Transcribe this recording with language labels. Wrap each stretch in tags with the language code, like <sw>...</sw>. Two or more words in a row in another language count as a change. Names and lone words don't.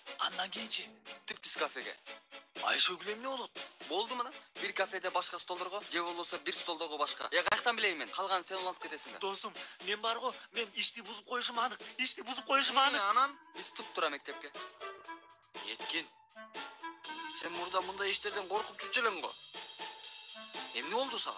<ky>Андан кийинчи Түптүз кафеге. Айшөгүл эмне болот? Болду мына. Бир кафеде башка столдорго, же болбосо бир столдогу башка. Каяктан билейин мен? Калган сен уланып кетесиң да. Досум, мен барго, мен ишти бузуп коюшум анык. Анан Биз туп-тура мектепке. Еткен. Сен мурда мындай иштерден коркуп жүрчү элең го. Эмне болду сага?</ky>